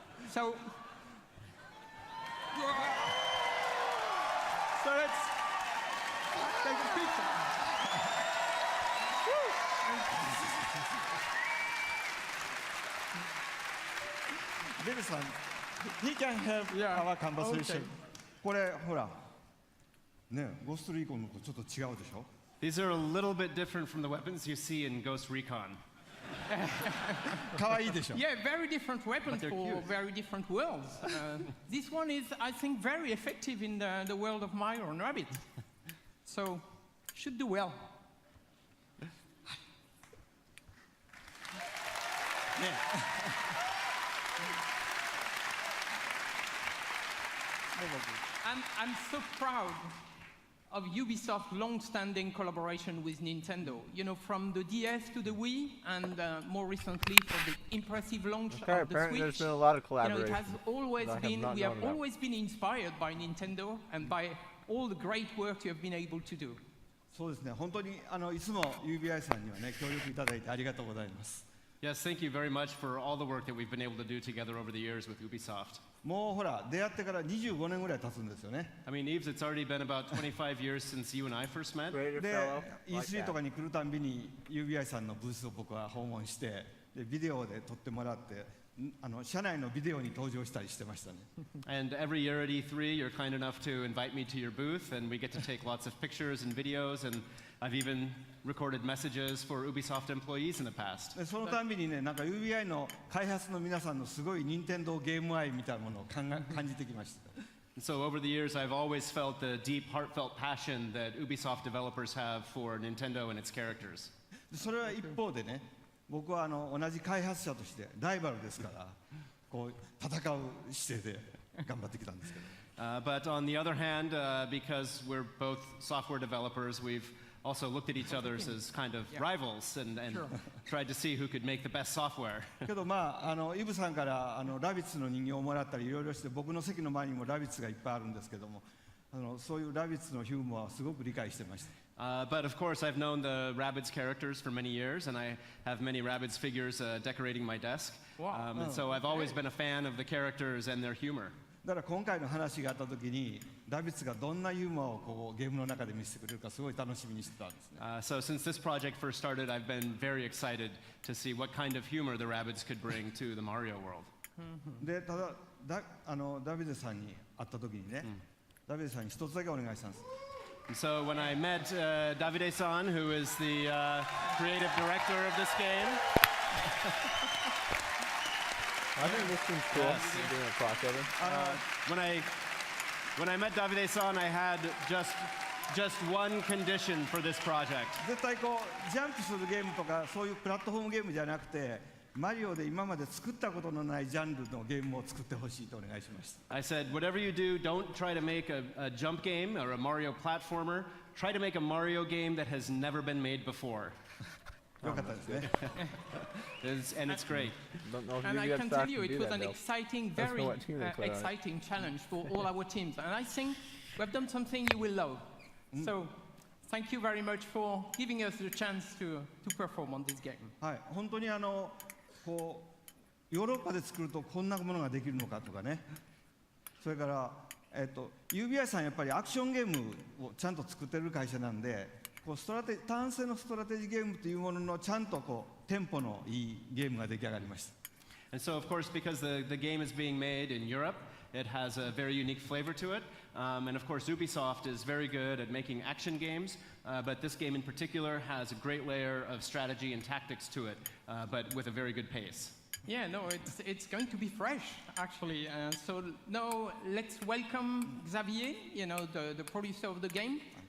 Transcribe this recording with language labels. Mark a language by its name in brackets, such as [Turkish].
[English] So let's take a picture. Bill-san, he can help our conversation. [Japanese] これほら、ね、Ghost Recon のとちょっと違うでしょ? [English] These are a little bit different from the weapons you see in Ghost Recon. [Japanese] 可愛いでしょ? [English] Yeah, very different weapons for very different worlds. This one is, I think, very effective in the world of Mario and Rabbids. So, should do well. I'm so proud of Ubisoft's long-standing collaboration with Nintendo. You know, from the DS to the Wii, and more recently for the impressive launch of the Switch. There's been a lot of collaboration. You know, it has always been, we have always been inspired by Nintendo and by all the great work you have been able to do. [Japanese] そうですね、本当にいつも UBI さんにはね、協力いただいてありがとうございます。 [English] Yes, thank you very much for all the work that we've been able to do together over the years with Ubisoft. [Japanese] もうほら、出会ってから25年ぐらい経つんですよね。 [English] I mean, Yves, it's already been about 25 years since you and I first met. [Japanese] で、E3 とかに来るたんびに UBI さんのブースを僕は訪問して、でビデオで撮ってもらって、社内のビデオに登場したりしてましたね。 [English] And every year at E3, you're kind enough to invite me to your booth, and we get to take lots of pictures and videos, and I've even recorded messages for Ubisoft employees in the past. [Japanese] そのたんびにね、なんか UBI の開発の皆さんのすごい任天堂ゲーム愛みたいなものを感じてきました。 [English] So over the years, I've always felt the deep, heartfelt passion that Ubisoft developers have for Nintendo and its characters. [Japanese] それは一方でね、僕は同じ開発者としてライバルですから、こう戦う姿勢で頑張ってきたんですけど。 [English] But on the other hand, because we're both software developers, we've also looked at each other as kind of rivals and tried to see who could make the best software. [Japanese] けどまあイブさんからラビッツの人形をもらったりいろいろして、僕の席の前にもラビッツがいっぱいあるんですけども、そういうラビッツのヒューモアはすごく理解してました。 [English] But of course, I've known the Rabbids characters for many years, and I have many Rabbids figures decorating my desk. And so I've always been a fan of the characters and their humor. [Japanese] だから今回の話があったときに、ラビッツがどんなユーモアをこうゲームの中で見せてくれるかすごい楽しみにしてたんですね。 [English] So since this project first started, I've been very excited to see what kind of humor the Rabbids could bring to the Mario world. [Japanese] で、ただダビデさんに会ったときにね、ダビデさんに一つだけお願いしたんです。 [English] So when I met Davide-san, who is the creative director of this game. I think this seems cool. Doing a crossover. When I met Davide-san, I had just one condition for this project. [Japanese] 絶対こうジャンプするゲームとかそういうプラットフォームゲームじゃなくて、マリオで今まで作ったことのないジャンルのゲームを作ってほしいとお願いしました。 [English] I said, whatever you do, don't try to make a jump game or a Mario platformer. Try to make a Mario game that has never been made before. [Japanese] よかったですね。 [English] And it's great. And I can tell you, it was an exciting, very exciting challenge for all our teams. And I think we've done something you will love. So, thank you very much for giving us the chance to perform on this game. [Japanese] はい、本当にこうヨーロッパで作るとこんなものができるのかとかね。それからUBI さんやっぱりアクションゲームをちゃんと作ってる会社なんで。単性のストラテジーゲームというもののちゃんとこうテンポのいいゲームが出来上がりました。 [English] And so, of course, because the game is being made in Europe, it has a very unique flavor to it. And of course, Ubisoft is very good at making action games, but this game in particular has a great layer of strategy and tactics to it, but with a very good pace. Yeah, no, it's going to be fresh, actually. So now let's welcome Xavier, you know, the producer of the game.